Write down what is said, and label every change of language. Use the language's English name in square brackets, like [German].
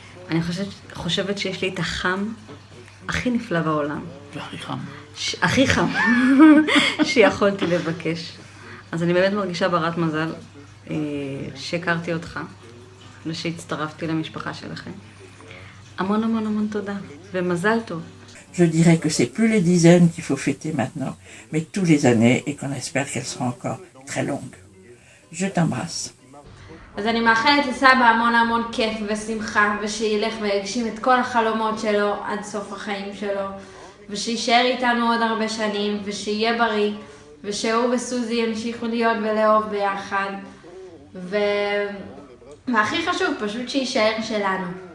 [Hebrew] אני חושבת שיש לי את החם הכי נפלא בעולם. והכי חם. הכי חם שיכולתי לבקש. אז אני באמת מרגישה ברת מזל שהכרתי אותך ושהצטרפתי למשפחה שלכם. המון תודה ומזל טוב. [French] Je dirais que c'est plus les dizaines qu'il faut fêter maintenant, mais tous les années et qu'on espère qu'elles seront encore très longues. Je t'embrasse. [Hebrew] אז אני מאחלת לסבא המון כיף ושמחה, ושילך ויגשים את כל החלומות שלו עד סוף החיים שלו, ושישאר איתנו עוד הרבה שנים, ושיהיה בריא, ושהוא וסוזי ימשיכו להיות ולאהוב ביחד, והכי חשוב, פשוט שישאר שלנו.